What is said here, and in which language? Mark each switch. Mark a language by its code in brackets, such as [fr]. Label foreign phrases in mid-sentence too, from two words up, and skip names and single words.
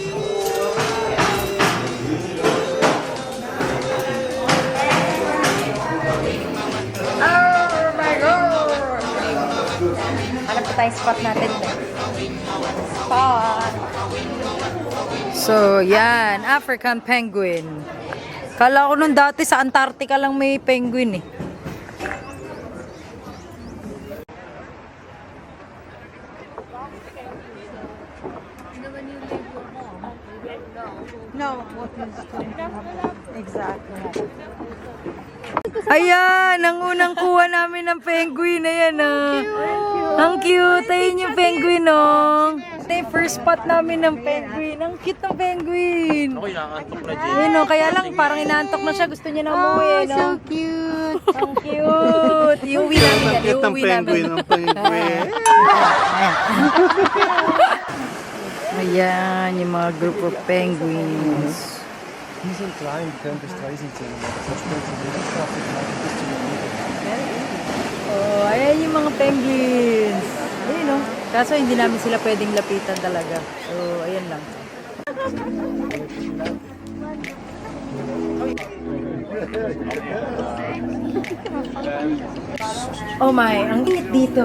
[en] Oh my God! [tl] Hanap ko tayong spot natin. Spot. So, yan. [en] African penguin. [tl] Kala ko nung dati sa Antarctica lang may penguin eh. [en] No, what is exactly. [tl] Ayan, ang unang kuha namin ng penguin. Ayan, oh. Ang cute. Ayun yung penguin, oh. Ito yung first spot namin ng penguin. Ang cute ng penguin. Ayun, oh. Kaya lang, parang inaantok na siya. Gusto niya na umuwi, no? [en] So cute. [tl] Ang cute. Iuwi namin yan. Iuwi namin. penguin. Ayan, yung mga [en] group of penguins. [de] Die sind klein, die können bis 30 cm. Das spielt sich nicht auf die Karte bis zu den Meter. [tl] Oh, ayan yung mga penguins. Ayun, no? Kaso hindi namin sila pwedeng lapitan talaga. So, ayan lang. [en] Oh my, [tl] ang init dito.